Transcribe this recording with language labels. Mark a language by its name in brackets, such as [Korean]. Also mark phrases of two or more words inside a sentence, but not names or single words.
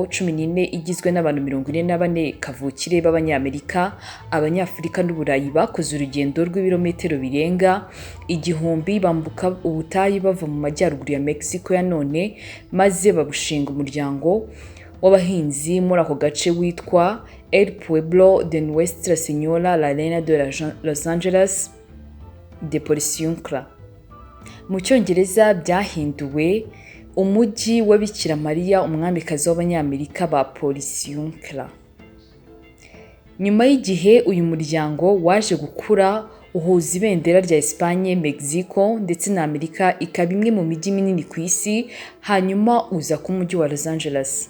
[Kinyarwanda] 14 igizwe n'abantu 44 kavukire b'Abanyamerika, Abanyafurika n'Uburayi bakoze urugendo rw'ibirometero birenga 1000 bambuka ubutayu bava mu majyaruguru ya Mexico ya none, maze babushinga umuryango w'abahinzi muri ako gace witwa El Pueblo de Nuestra Señora la Reina de Los Angeles de Porciuncula. Mu Cyongereza byahinduwe umujyi wa Bikira Mariya umwamikazi w'Abanyamerika ba Porciuncula. Nyuma y'igihe uyu muryango waje gukura uhuza ibendera rya Espagne, Mexico ndetse na Amerika ikaba imwe mu mijyi minini ku isi, hanyuma uza ku mujyi wa Los Angeles.